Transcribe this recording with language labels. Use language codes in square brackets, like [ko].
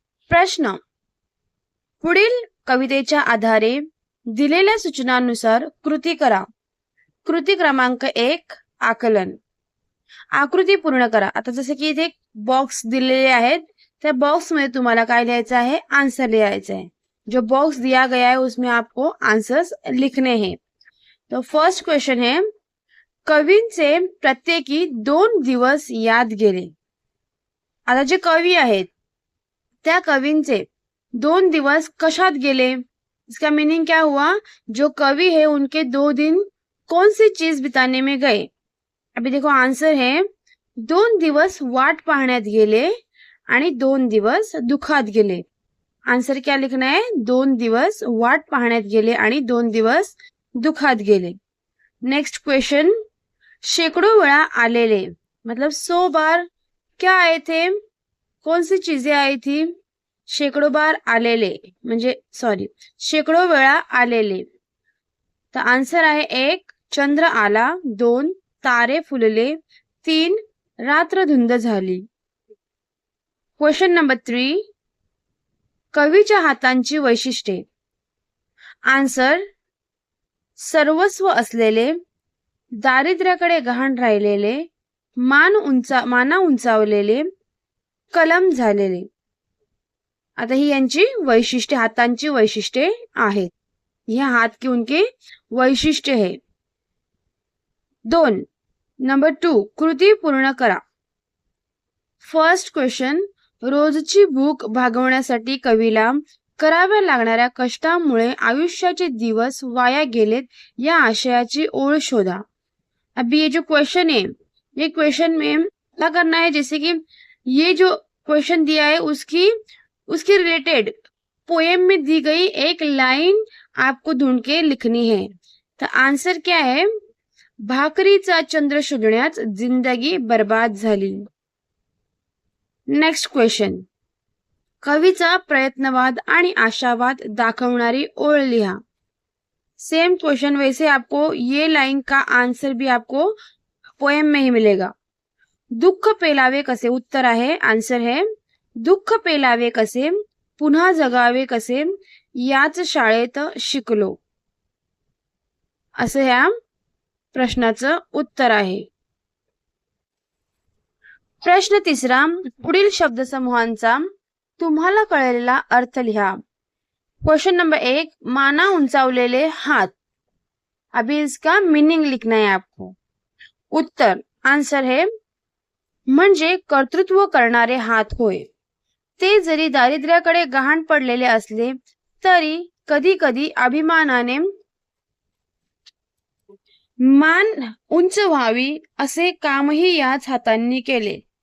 [mr] प्रश्न: पुढील कवितेच्या आधारे दिलेल्या सूचनांनुसार कृती करा. कृती क्रमांक 1, आकलन. आकृती पूर्ण करा. आता जसे की इथे बॉक्स दिलेले आहेत, त्या बॉक्स में तुम्हाला काय लिहायचं आहे? [hi] आंसर लिहायचा है. जो बॉक्स दिया गया है उसमें आपको आंसर्स लिखने हैं. तो फर्स्ट क्वेश्चन है, [mr] कवींचे प्रत्येकी 2 दिवस याद गेले. आता जे कवी आहेत त्या कवींचे 2 दिवस कशात गेले? [hi] इसका मीनिंग क्या हुआ? जो कवि है उनके 2 दिन कौन सी चीज बिताने में गए? अभी देखो आंसर है [mr] 2 दिवस वाट पाहण्यात गेले आणि 2 दिवस दुखात गेले. [hi] आंसर क्या लिखना है? [mr] 2 दिवस वाट पाहण्यात गेले आणि 2 दिवस दुखात गेले. [hi] नेक्स्ट क्वेश्चन, [mr] शेकडो वेळा आलेले [hi] मतलब 100 बार क्या आए थे? कौन सी चीजें आई थी? [mr] शेकडो बार आलेले म्हणजे शेकडो वेळा आलेले. तर आन्सर आहे 1, चंद्र आला. 2, तारे फुलले. 3, रात्र धुंद झाली. क्वेश्चन नंबर 3, कवीच्या हातांची वैशिष्ट्ये. आन्सर: सर्वस्व असलेले, दारिद्र्याकडे गहाण राहिलेले, माना उंचावलेले, कलम झालेले. आता ही यांची वैशिष्ट्ये, हातांची वैशिष्ट्ये आहेत. [hi] यह हाथ की उनके वैशिष्ट्य है. [mr] 2, नंबर 2, कृती पूर्ण करा. फर्स्ट क्वेश्चन, रोजची भूक भागवण्यासाठी कवीला कराव्या लागणाऱ्या कष्टामुळे आयुष्याचे दिवस वाया गेलेत या आशयाची ओळ शोधा. [hi] अभी ये जो क्वेश्चन है, ये क्वेश्चन में क्या करना है? जैसे कि ये जो क्वेश्चन दिया है उसके रिलेटेड पोएम में दी गई एक लाइन आपको ढूंढ के लिखनी है. तर आंसर क्या है? [mr] भाकरीचा चंद्र शोधण्यात जिंदगी बर्बाद झाली. नेक्स्ट क्वेश्चन, कवीचा प्रयत्नवाद आणि आशावाद दाखवणारी ओळ लिहा. [hi] सेम क्वेश्चन, वैसे आपको ये लाइन का आंसर भी आपको पोएम में ही मिलेगा. [mr] दुःख पेलावे कसे? उत्तर आहे, [hi] आंसर है [mr] दुःख पेलावे कसे, पुन्हा जगावे कसे, याच शाळेत शिकलो. असं ह्या प्रश्नाचं उत्तर आहे. प्रश्न 3, पुढील शब्दसमूहांचा तुम्हाला कळलेला अर्थ लिहा. क्वेश्चन नंबर 1, माना उंचावलेले हात. [hi] अभी इसका मीनिंग लिखना है आपको. [mr] उत्तर, आंसर है म्हणजे कर्तृत्व करणारे हात होय. ते जरी दारिद्र्याकडे गहाण पडलेले असले तरी कधी कधी अभिमानाने मान उंच व्हावी असे कामही याच हातांनी केले.